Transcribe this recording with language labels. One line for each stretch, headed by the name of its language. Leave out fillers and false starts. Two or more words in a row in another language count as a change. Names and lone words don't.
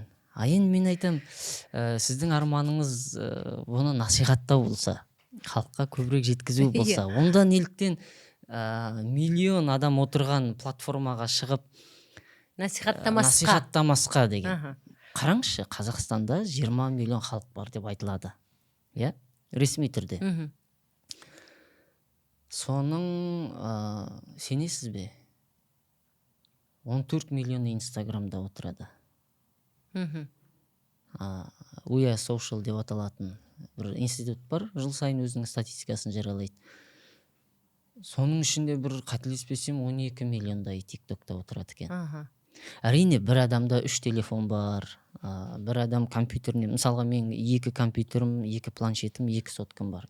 Kazakh: Енді мен айтам, сіздің арманыңыз оны насихаттау болса, халыққа көбірек жеткізу болса, онда неліктен миллион адам отырған платформаға шығып насихаттамасқа деген. Қараңызшы, Қазақстанда 20 миллион халық бар деп айтылады. Ресми түрде. Соның сенесіз бе? 14 миллионы Инстаграмда отырады. We are social деп аталатын бір институт бар, жыл сайын өзінің статистикасын жариялайды. Соның ішінде бір қателеспесем 12 миллиондай тиктокта отырады екен. Әрине, бір адамда 3 телефон бар, бір адам компьютеріне, мысалға мен 2 компьютерім, 2 планшетім, 2 соткам бар.